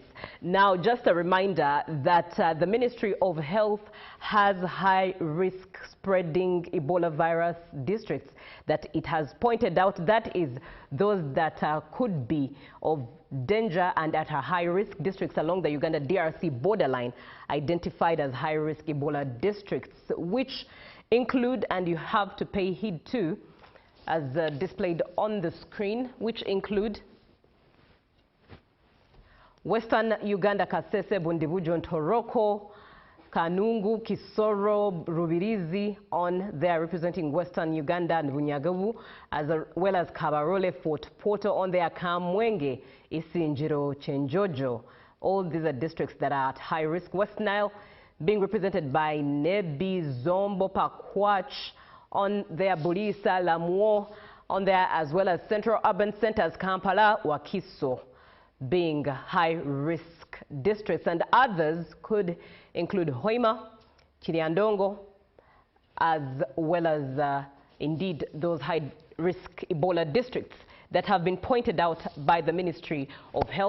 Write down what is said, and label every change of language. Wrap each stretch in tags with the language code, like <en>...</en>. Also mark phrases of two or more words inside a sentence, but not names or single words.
<en>Now, just a reminder that the Ministry of Health has high-risk spreading Ebola virus districts that it has pointed out, that is those that could be of danger and at a high-risk districts along the Uganda-DRC borderline, identified as high-risk Ebola districts, which include, and you have to pay heed to, as displayed on the screen, which include Western Uganda, Kasese, Bundibujo, and Toroko, Kanungu, Kisoro, Rubirizi on there representing Western Uganda and Bunyagavu, as well as Kabarole, Fort Portal on there, Kamwenge, Isinjiro, Chenjojo. All these are districts that are at high risk. West Nile being represented by Nebi, Zombo, Pakwach on there, Burisa, Lamuo on there, as well as Central Urban Centers, Kampala, Wakiso being high-risk districts, and others could include Hoima, Chiriandongo, as well as indeed those high-risk Ebola districts that have been pointed out by the Ministry of Health.</en>